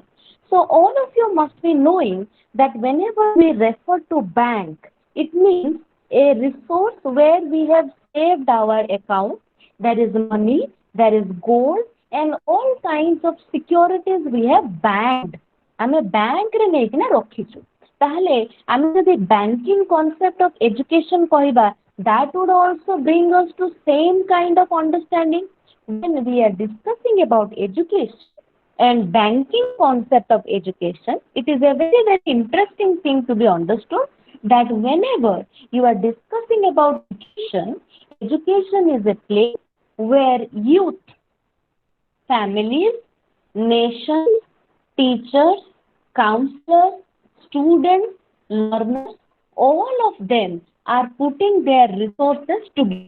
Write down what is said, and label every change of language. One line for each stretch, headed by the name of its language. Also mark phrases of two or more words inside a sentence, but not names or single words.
English: So all of you must be knowing that whenever we refer to bank, it means a resource where we have saved our account. There is money, there is gold, and all kinds of securities we have banked.
Odia: ଆମେ ବ୍ୟାଙ୍କରେ ନେଇକିନା ରଖିଛୁ। ତାହେଲେ ଆମେ ଯଦି
English: banking concept of education କହିବା, that would also bring us to same kind of understanding. When we are discussing about education and banking concept of education, it is a very, very interesting thing to be understood that whenever you are discussing about education, education is a place where youth, families, nations, teachers, counselors, students, learners, all of them are putting their resources together.